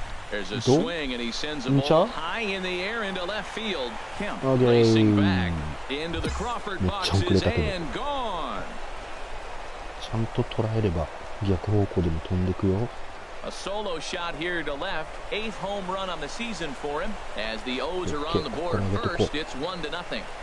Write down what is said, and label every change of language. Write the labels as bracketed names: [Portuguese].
[English] There's a swing and he sends a ball high in the air into left field. Kemp racing back into the Crawford boxes and gone. [Japanese] ちゃんと捉えれば逆方向でも飛んでくよ。 [English] A solo shot here to left. 8th home run on the season for him. As the O's are on the board first, it's 1-0.